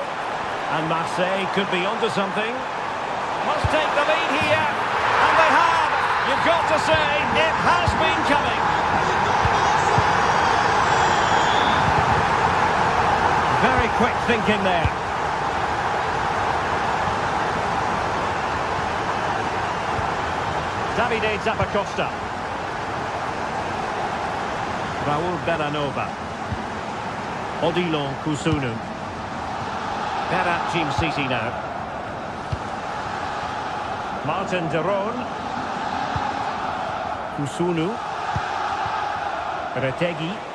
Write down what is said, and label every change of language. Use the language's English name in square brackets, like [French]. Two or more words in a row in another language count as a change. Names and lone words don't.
[English] And Marseille could be onto something. Must take the lead here. And they have. You've got to say, it has been coming. Very quick thinking there. Davide Zappacosta. Raul Bellanova. Odilon Kusunu. Berat Jim City now. Martin de Roon. Kusunu. Retegi.